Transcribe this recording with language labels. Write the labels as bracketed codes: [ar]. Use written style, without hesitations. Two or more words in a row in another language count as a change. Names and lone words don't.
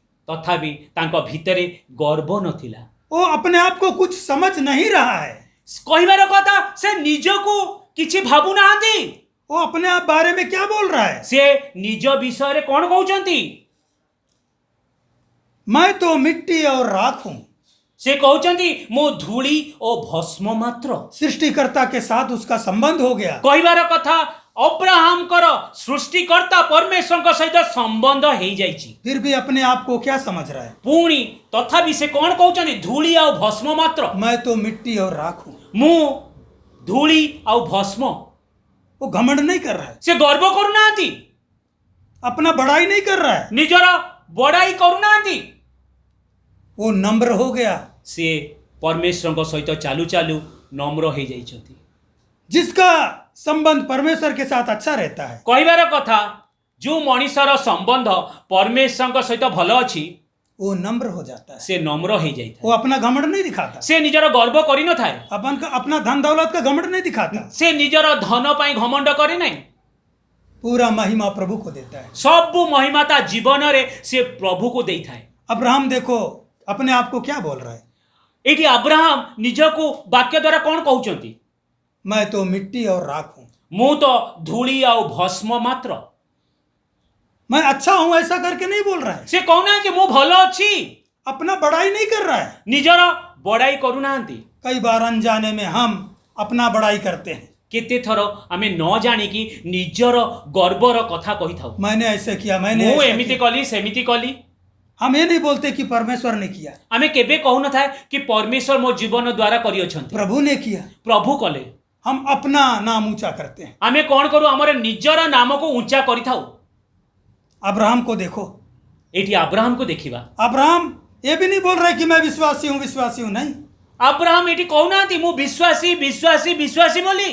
[or] ତଥାପି ତାଙ୍କ ଭିତରେ ଗର୍ବ ନଥିଲା। [hi] वो अपने आप को कुछ समझ नहीं रहा है। [or] କହିବାର କଥା ସେ ନିଜକୁ କିଛି ଭାବୁନାହାନ୍ତି। [hi] वो अपने आप बारे में क्या बोल रहा है? [or] ସେ ନିଜ ବିଷୟରେ କଣ କହୁଛନ୍ତି? [hi] मैं तो मिट्टी और राख हूं। [or] ସେ କହୁଛନ୍ତି ମୁଁ ଧୂଳି ଓ ଭସ୍ମ ମାତ୍ର। [hi] सृष्टिकर्ता के साथ उसका संबंध हो गया। [or] କହିବାର କଥା ଅବ୍ରାହମଙ୍କର ସୃଷ୍ଟିକର୍ତ୍ତା ପରମେଶ୍ୱରଙ୍କ ସହିତ ସମ୍ବନ୍ଧ ହେଇଯାଇଛି। [hi] फिर भी अपने आप को क्या समझ रहा है? [or] ପୁଣି ତଥାପି ସେ କଣ କହୁଛନ୍ତି? ଧୂଳି ଆଉ ଭସ୍ମ ମାତ୍ର। [hi] मैं तो मिट्टी और राख हूं। [or] ମୁଁ ଧୂଳି ଆଉ ଭସ୍ମ। [hi] वो घमंड नहीं कर रहा है, [or] ସେ ଗର୍ବ କରୁନାହାନ୍ତି, [hi] अपना बड़ाई नहीं कर रहा है, [or] ନିଜର ବଡାଇ କରୁନାହାନ୍ତି। [hi] वो नम्र हो गया। [or] ସେ ପରମେଶ୍ୱରଙ୍କ ସହିତ ଚାଲୁ ଚାଲୁ ନମ୍ର ହେଇଯାଇଛନ୍ତି। [hi] जिसका संबंध परमेश्वर के साथ अच्छा रहता है, [or] କହିବାର କଥା ଯେଉଁ ମଣିଷର ସମ୍ବନ୍ଧ ପରମେଶ୍ୱରଙ୍କ ସହିତ ଭଲ ଅଛି, [hi] वो नम्र हो जाता है। [or] ସେ ନମ୍ର ହେଇଯାଇଥାଏ। [hi] वो अपना घमंड नहीं दिखाता, [or] ସେ ନିଜର ଗର୍ବ କରିନଥାଏ। [hi] अपना धन दौलत का घमंड नहीं दिखाता। [or] ସେ ନିଜର ଧନ ପାଇଁ ଘମଣ୍ଡ କରେ ନାହିଁ। [hi] पूरा महिमा प्रभु को देता है। [or] ସବୁ ମହିମା ତା ଜୀବନରେ ସେ ପ୍ରଭୁକୁ ଦେଇଥାଏ। [hi] अब्राहम देखो अपने आप को क्या बोल रहा है? [or] ଏଇଠି ଆବ୍ରାହମ ନିଜକୁ ବାକ୍ୟ ଦ୍ୱାରା କଣ କହୁଛନ୍ତି? [hi] मैं तो मिट्टी और राख हूं। [or] ମୁଁ ତ ଧୂଳି ଆଉ ଭସ୍ମ ମାତ୍ର। [hi] मैं अच्छा हूं ऐसा करके नहीं बोल रहा है, [or] ସେ କହୁନାହାନ୍ତି ମୁଁ ଭଲ ଅଛି, [hi] अपना बड़ाई नहीं कर रहा है। [or] ନିଜର ବଡାଇ କରୁନାହାନ୍ତି। [hi] कई बार अनजाने में हम अपना बड़ाई करते हैं। [or] କେତେ ଥର ଆମେ ନ ଜାଣିକି ନିଜର ଗର୍ବର କଥା କହିଥାଉ। [hi] मैंने ऐसे किया, मैंने [or] ମୁଁ [hi] ऐसा [or] ଏମିତି [hi] किया। [or] କଲି, ସେମିତି କଲି। [hi] हम ये नहीं बोलते कि परमेश्वर ने किया, [or] ଆମେ କେବେ କହୁନଥାଏ କି ପରମେଶ୍ୱର ମୋ ଜୀବନ ଦ୍ୱାରା କରିଅଛନ୍ତି, [hi] प्रभु ने किया। [or] ପ୍ରଭୁ କଲେ। [hi] हम अपना नाम ऊंचा करते हैं। [or] ଆମେ କଣ କରୁ? ଆମର ନିଜର ନାମକୁ ଉଞ୍ଚା କରିଥାଉ। [hi] अब्राहम को देखो, [or] ଏଇଠି ଆବ୍ରାହମକୁ ଦେଖିବା। [hi] अब्राहम ये भी नहीं बोल रहा है कि मैं विश्वासी हूं, विश्वासी हूं, नहीं। [or] ଆବ୍ରାହମ ଏଇଠି କହୁନାହାନ୍ତି ମୁଁ ବିଶ୍ୱାସୀ ବିଶ୍ୱାସୀ ବିଶ୍ୱାସୀ ବୋଲି।